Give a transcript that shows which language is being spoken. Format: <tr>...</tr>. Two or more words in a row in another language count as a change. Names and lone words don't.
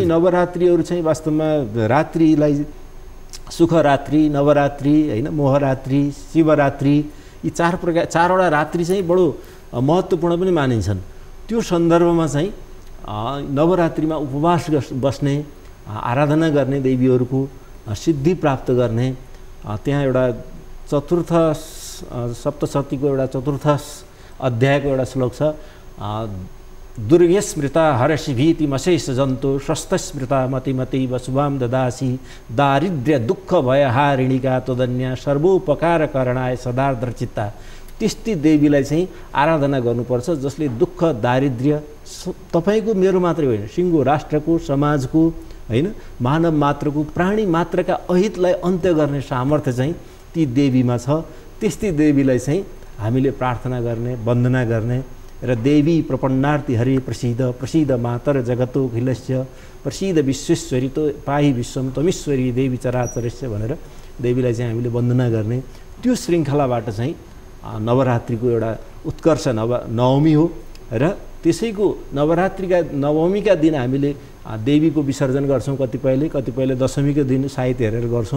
<ne>नवरात्रिहरू चाहिँ वास्तवमा रात्रिलाई सुखरात्रि, नवरात्रि हैन, मोहरात्रि, शिवरात्रि, यी चारवटा रात्रि चाहिँ बडो महत्त्वपूर्ण पनि मानिन्छन्। त्यो सन्दर्भमा चाहिँ नवरात्रिमा उपवास बस्ने, आराधना गर्ने देवीहरूको, सिद्धि प्राप्त गर्ने, त्यहाँ एउटा चतुर्थ सप्तशतीको एउटा चतुर्थ अध्यायको एउटा श्लोक छ।</ne> <sa>दुर्गे स्मृता हरषि भीति मशेष जन्तु स्वस्थ स्मृता मतिमति वसुभाम ददासी दारिद्र्य दुःख भयहारिणिका तदन्या सर्वोपकार करणाय सदार्द्रचित्ता।</sa> <ne>त्यस्ती देवीलाई चाहिँ आराधना गर्नुपर्छ जसले दुःख, दारिद्र्य तपाईँको, मेरो मात्रै होइन, सिङ्गो राष्ट्रको, समाजको हैन, मानव मात्रको, प्राणी मात्रका अहितलाई अन्त्य गर्ने सामर्थ्य चाहिँ ती देवीमा छ। त्यस्ती देवीलाई चाहिँ हामीले प्रार्थना गर्ने, वन्दना गर्ने र</ne> <sa>देवी प्रपन्नार्थी हरे प्रसिद्ध प्रसिद्ध मातर जगतो खिलस्य प्रसिद्ध विश्वेश्वरी तो पाहि विश्वम तमीश्वरी देवी चराचरस्य</sa> <ne>भनेर देवीलाई चाहिँ हामीले वन्दना गर्ने। त्यो श्रृङ्खलाबाट चाहिँ नवरात्रिको एउटा उत्कर्ष नवमी हो। र त्यसैको नवरात्रिका नवमीका दिन हामीले देवीको विसर्जन गर्छौँ, कतिपयले दशमीको दिन साइत हेरेर गर्छौँ।</ne>